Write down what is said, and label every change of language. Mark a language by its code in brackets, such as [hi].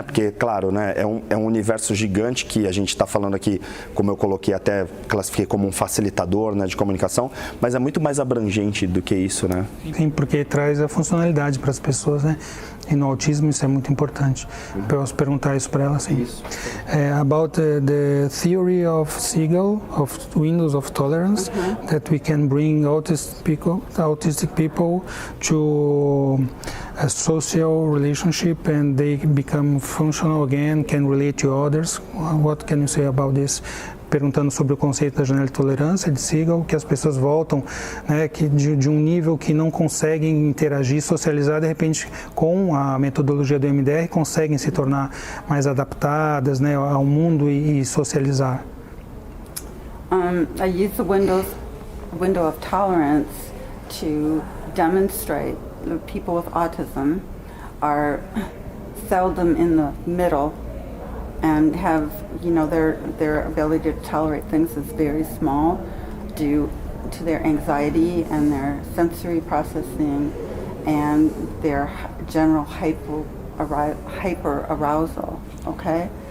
[pt] Porque, claro, né, é um universo gigante que a gente está falando aqui, como eu coloquei, até classifiquei como um facilitador, né, de comunicação, mas é muito mais abrangente do que isso, né? Sim, porque traz a funcionalidade para as pessoas, né? E no autismo isso é muito importante. Posso perguntar isso para ela, sim. [en] About the theory of Siegel, of windows of tolerance, that we can bring autistic people to a social relationship and they become functional again, can relate to others. What can you say about this? [pt] Perguntando sobre o conceito da janela de tolerância de Siegel, que as pessoas voltam, né, que de um nível que não conseguem interagir, socializar, de repente com a metodologia do MDR conseguem se tornar mais adaptadas, né, ao mundo e socializar. [en] I use the window of tolerance to demonstrate that people with autism are seldom in the middle and have, you know, their ability to tolerate things is very small due to their anxiety and their sensory processing and their general hyper arousal, okay?